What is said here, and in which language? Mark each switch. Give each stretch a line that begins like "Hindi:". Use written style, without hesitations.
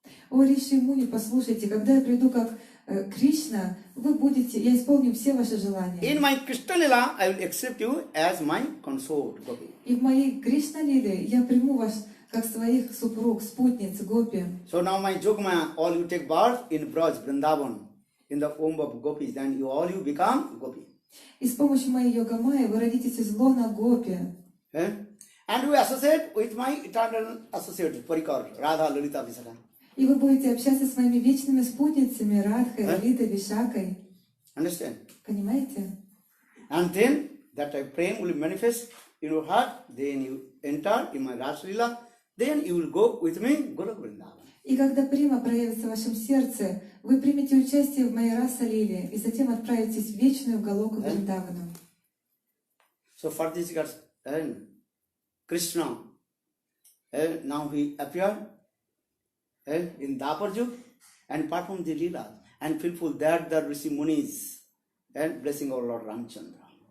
Russian: О риши и муни, послушайте, когда я приду как Кришна, я исполню все ваши желания.
English: In my Krishna Lila, I will accept you as my consort, Gopi.
Russian: И в моей Кришна-лиле я приму вас как своих супруг, спутниц, Гопи.
English: So now my Jogmaya, all you take birth in Braj, Vrindavan, in the womb of Gopis, then you become Gopi.
Russian: И с помощью моей йога-майи вы родитесь из лона Гопи.
English: And we associate with my eternal associate, Parikar, Radha, Lalita, Visakha.
Russian: И вы будете общаться с моими вечными спутницами Радхой, Лалитой, Вишакой.
English: Understand?
Russian: Понимаете?
English: And then that prem will manifest in your heart, then you enter in my Rasa Lila, then you will go with me, Goloka Vrindavan.
Russian: И когда прима проявится в вашем сердце, вы примете участие в моей раса-лиле и затем отправитесь в вечную Галоку Вриндавану.
English: So for this regards, Krishna, now he appeared in Dapar Yug and performed the Leela and fulfilled that the Rishi Munis and blessing our Lord Ramchandra.